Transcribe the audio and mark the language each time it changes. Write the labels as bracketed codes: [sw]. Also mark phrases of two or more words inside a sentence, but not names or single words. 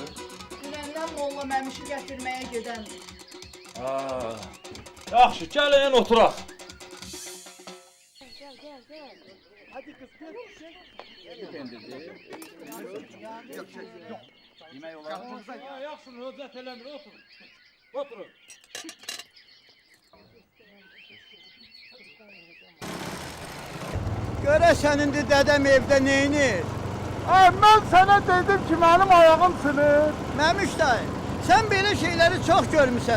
[az] Dünəndən Molla Məmişi gətirməyə gedəndir. Yaxşı, gəlin oturaq. [tr] Hadi kız gel. Yok. Yemeği olarak. [az] Yaxşı, höcət eləmir, oturun. Oturun. Görəsən indi dədəm evdə neynir? Mən sənə dedim ki, mənim ayağım sınır. Məmiş dayı, sən belə şeyləri çox görmüsən.